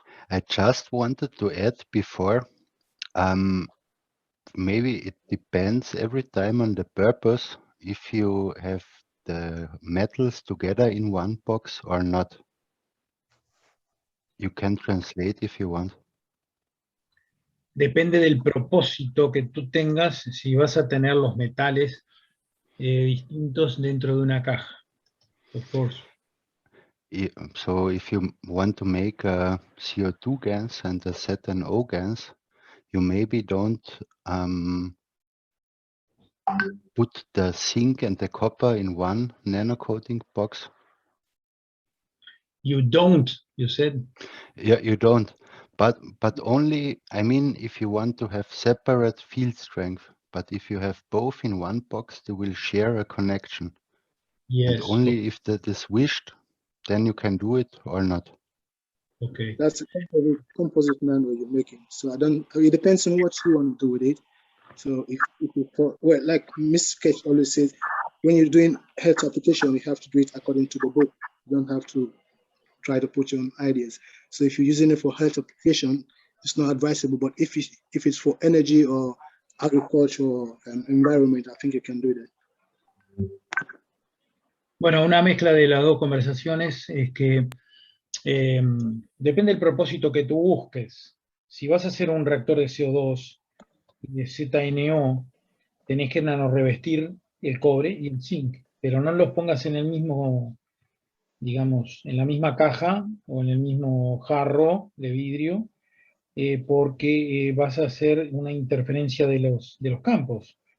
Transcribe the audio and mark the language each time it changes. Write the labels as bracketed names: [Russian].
[English] I just wanted to add before, maybe it depends every time on the purpose if you have the metals together in one box or not. You can translate if you want. [Spanish] Depende del propósito que tú tengas, si vas a tener los metales distintos dentro de una caja. [English] Of course. So if you want to make a CO2 gas and a ZNO gas, you maybe don't put the zinc and the copper in one nanocoating box? You don't, you said. Yeah, you don't. But only, I mean, if you want to have separate field strength, but if you have both in one box, they will share a connection. And Yes. only if that is wished, then you can do it or not. Okay. That's a composite nano you're making. So it depends on what you want to do with it. So if you, well, like Miss Sketch always says, when you're doing health application, you have to do it according to the book. You don't have to try to put your own ideas. So if you're using it for health application, it's not advisable. But if it's for energy or agriculture or environment, I think you can do that. [Spanish] Bueno, una mezcla de las dos conversaciones es que depende del propósito que tú busques. Si vas a hacer un reactor de CO2 y de ZNO, tenés que nanorrevestir el cobre y el zinc, pero no los pongas en el mismo, digamos, en la misma caja o en el mismo jarro de vidrio, porque vas a hacer una interferencia de los campos.